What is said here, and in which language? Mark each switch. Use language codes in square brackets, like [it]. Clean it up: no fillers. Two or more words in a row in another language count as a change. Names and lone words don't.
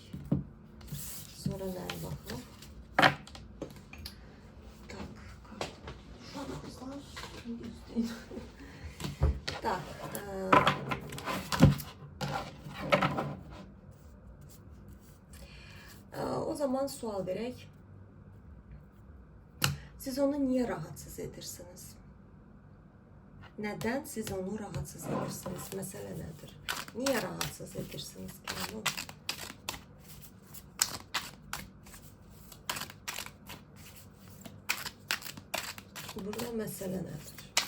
[az] Sonra nəyə baxaq? Tak, kızlar, yüzdeyim. Tak, o zaman sual verək. [tr] Siz onu niye rahatsız edirsiniz? Neden siz onu rahatsız edirsiniz? Mesele nedir? Niye rahatsız edirsiniz ki onu? Burada mesele nedir?